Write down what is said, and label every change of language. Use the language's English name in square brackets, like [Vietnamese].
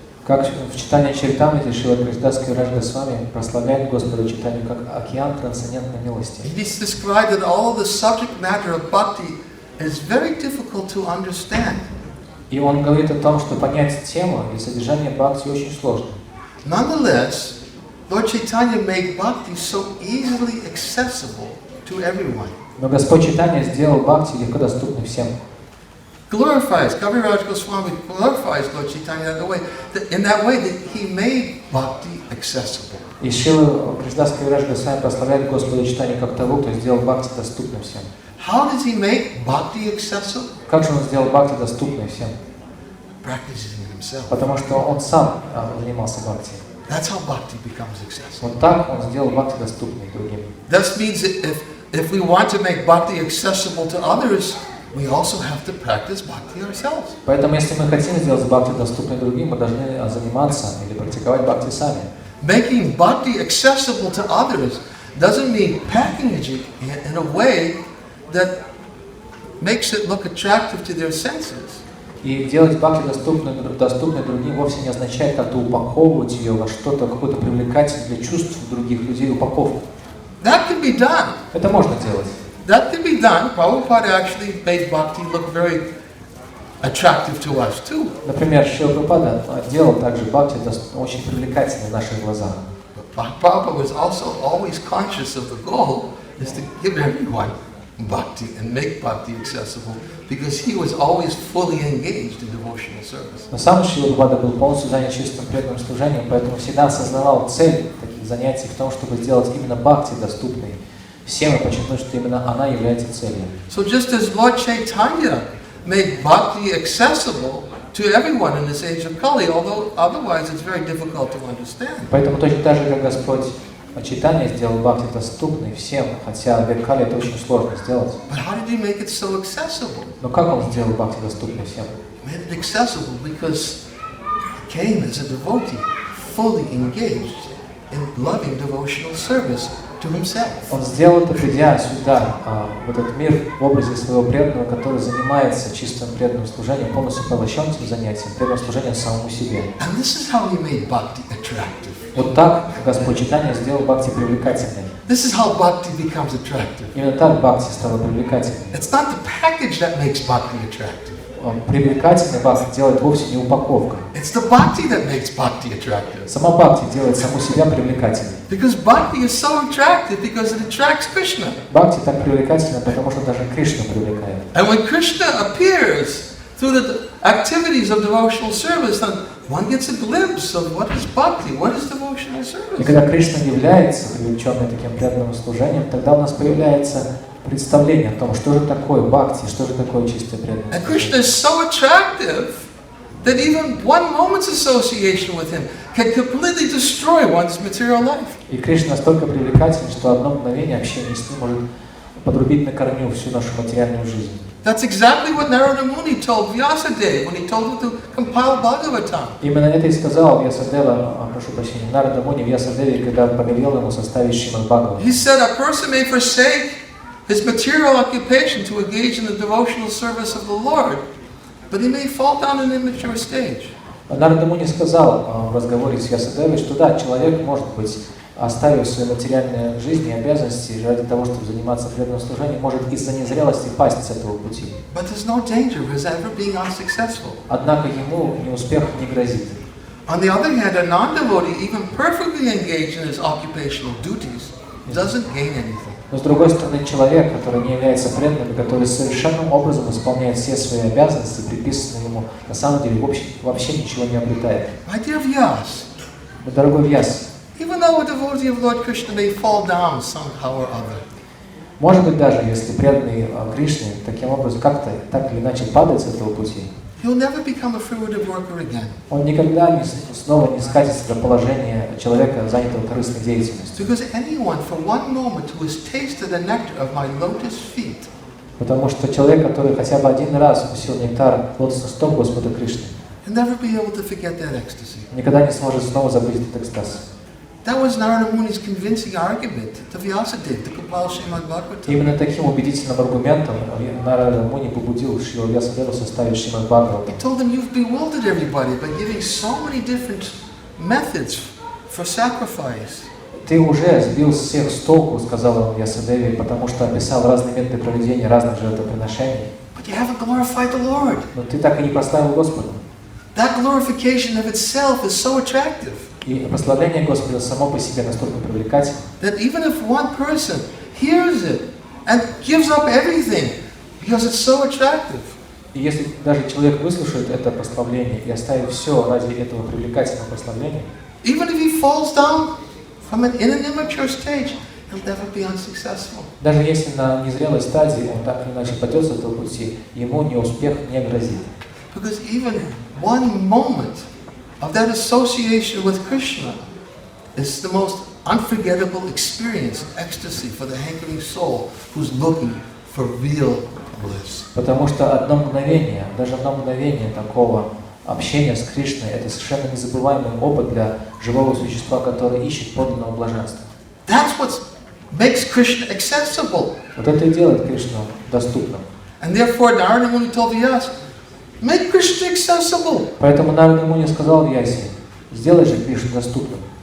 [Russian] Как в читании Чаритамрити Шрила Кавирaj Госвами прославляет Господа Чайтанью как океан трансцендентной милости. [English] He described that all the subject matter of bhakti is very difficult to understand. [Russian] И он говорит о том, что понять тему и содержание бхакти очень сложно. [English] Nonetheless, Lord Chaitanya made bhakti so easily accessible to everyone. [Russian] Но Господь Чайтанья сделал бхакти легко доступным всем. [English] Glorifies, Kaviraj Goswami glorifies Lord Chaitanya in that way that he made bhakti accessible. [Russian] И Шрила Кавирaj Госвами прославляет Господа Чайтанью как того, кто сделал бхакти доступным всем. [English] How does he make bhakti accessible? [Russian] Как же он сделал бхакти доступным всем? [English] Practicing it himself. [Russian] Потому что он сам занимался бхакти. [English] That's how bhakti becomes accessible. [Russian] Вот так он сделал бхакти доступным другим. [English] That means that if we want to make bhakti accessible to others, we also have to practice bhakti ourselves. [Russian] Поэтому, если мы хотим сделать бхакти доступным другим, мы должны заниматься или практиковать бхакти сами. [English] Making bhakti accessible to others doesn't mean packaging it in a way that makes it look attractive to their senses. [Russian] И делать бхакти доступной другим вовсе не означает как-то упаковывать ее во что-то, какую-то привлекательность для чувств других людей, упаковку. [English] That can be done. [Russian] Это можно делать. [English] That can be done. Prabhupada actually made bhakti look very attractive to us too. [Russian] Например, Шрила Прабхупада делал также бхакти очень привлекательным в наших глазах. [English] But Prabhupada was also always conscious of the goal is to give everyone bhakti and make bhakti accessible because he was always fully engaged in devotional service. [Russian] Но сам Шрила Прабхупада был полностью занят чистым преданным служением, поэтому всегда осознавал цель таких занятий в том, чтобы сделать именно бхакти доступной всем и подчеркнуть, что именно она является целью. [English] So just as Lord Chaitanya made bhakti accessible to everyone in this age of Kali, although otherwise it's very difficult to understand. [Russian] Поэтому точно так же, как Господь Чайтанья сделал бхакти доступной всем, хотя в век Кали это очень сложно сделать. [English] But how did he make it so accessible? [Russian] Но как он сделал бхакти доступной всем? [English] He made it accessible because he came as a devotee, fully engaged in loving devotional service to himself. [Russian] Он сделал это, придя сюда, в этот мир, в образе своего преданного, который занимается чистым преданным служением, полностью поглощен этим занятием, преданным служением самому себе. [English] And this is how he made bhakti attractive. [Russian] Вот так Господь Чайтанья сделал бхакти привлекательной. [English] This is how bhakti becomes attractive. [Russian] Именно так бхакти стала привлекательной. [English] It's not the package that makes bhakti attractive. [Russian] Привлекательный бхакти делает вовсе не упаковка. [English] It's the bhakti that makes bhakti attractive. [Russian] Сама бхакти делает саму себя привлекательной. [English] Because bhakti is so attractive because it attracts Krishna. [Russian] Bhakti так привлекательна, потому что даже Кришну привлекает. [English] And when Krishna appears through the activities of devotional service, then one gets a glimpse of what is bhakti, what is devotional [Russian] И [English] service. [Russian] когда Кришна является привлеченной таким преданным служением, тогда у нас появляется представление о том, что же такое бхакти, что же такое чистое преданное [English] And [Russian] служение. [English] Krishna is so attractive that even one moment's association with him can completely destroy one's material life. [Russian] И Кришна настолько привлекателен, что одно мгновение общения с ним может подрубить на корню всю нашу материальную жизнь. [English] That's exactly what Narada Muni told Vyasadeva when he told him to compile Bhagavatam. [Russian] Именно это и сказал Вьясадева, прошу прощения, Нарада Муни Вьясадеве, когда повелел ему составить Шримад Бхагават. [English] He said a person may forsake his material occupation to engage in the devotional service of the Lord, but he may fall down an immature stage. [Russian] Нарада Муни сказал в разговоре с Вьясадевой, что да, человек, может быть, оставив свою материальную жизнь и обязанности ради того, чтобы заниматься преданным служением, может из-за незрелости пасть с этого пути. [English] But there's no danger of his ever being unsuccessful. [Russian] Однако ему неуспех не грозит. [English] On the other hand, a non-devotee, even perfectly engaged in his occupational duties, doesn't gain anything. [Russian] Но с другой стороны, человек, который не является преданным, который совершенным образом исполняет все свои обязанности, приписанные ему, на самом деле вообще ничего не обретает. [English] My dear Vyas, [Russian] Но, дорогой Вьяс, [English] even though a devotee of Lord Krishna may fall down somehow or other, [Russian] может быть, даже если преданный Кришне таким образом как-то так или иначе падает с этого пути, [English] he'll never become a fruitive worker again. [Russian] Он никогда снова не скатится до положения человека, занятого корыстной деятельностью. [English] Because anyone for one moment who has tasted the nectar of my lotus feet, [Russian] Потому что человек, который хотя бы один раз вкусил нектар лотосных стоп Господа Кришны, [English] he'll never be able to forget that ecstasy. [Russian] никогда не сможет снова забыть этот экстаз. [English] That was Narada Muni's convincing argument to Vyasadeva to compile Srimad Bhagavatam. [Russian] Именно таким убедительным аргументом Нарада Муни побудил Шрила Вьясадеву составить Шримад Бхагаватам. [English] He told them, you've bewildered everybody by giving so many different methods for sacrifice. [Russian] Ты уже сбил всех с толку, сказал он Вьясадеве, потому что описал разные методы проведения разных жертвоприношений. [English] But you haven't glorified the Lord. [Russian] Но ты так и не прославил Господа. [English] That glorification of itself is so attractive. [Russian] И прославление Господа само по себе настолько привлекательно, [English] That even if one person hears it and gives up everything because it's so attractive, [Russian] и если даже человек выслушает это прославление и оставит все ради этого привлекательного прославления, [English] even if he falls down from in an immature stage, he'll never be unsuccessful. [Russian] даже если на незрелой стадии он так или иначе пойдет с этого пути, ему неуспех не грозит. [English] Because even one moment of that association with Krishna is the most unforgettable experience, ecstasy for the hankering soul who's looking for real bliss. [Russian] Потому что одно мгновение, даже одно мгновение такого общения с Кришной, это совершенно незабываемый опыт для живого существа, которое ищет подлинного блаженства. [English] That's what makes Krishna accessible. [Russian] Вот это и делает Кришну доступным. [English] And therefore Narada Muni told Vyasa, make Krishna accessible. [Russian] Поэтому Нарада Муни сказал Вьясе, сделай же Кришну доступным.